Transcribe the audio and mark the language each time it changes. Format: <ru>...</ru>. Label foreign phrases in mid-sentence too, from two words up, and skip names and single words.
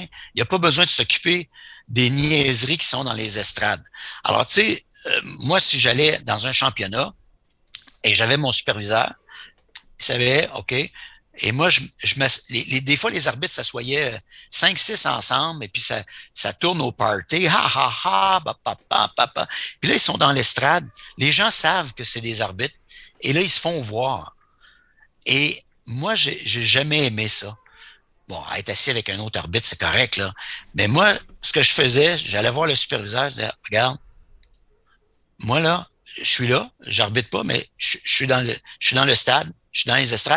<fr>Il n'a pas besoin de s'occuper des niaiseries qui sont dans les estrades. Alors, tu sais, moi, si j'allais dans un championnat et j'avais mon superviseur, il savait, OK, et moi, des fois, les arbitres s'assoyaient 5-6 ensemble et puis ça tourne au party. Ha, ha, ha, ba, pa, pa, pa, pa. Puis là, ils sont dans l'estrade. Les gens savent que c'est des arbitres et là, ils se font voir. Et moi, j'ai jamais aimé ça. Bon, être assis avec un autre arbitre, c'est correct, là. Mais moi, ce que je faisais, j'allais voir le superviseur, je disais, regarde, moi, là, je suis là, j'arbitre pas, mais je suis dans le stade, je suis dans les estrades.</fr>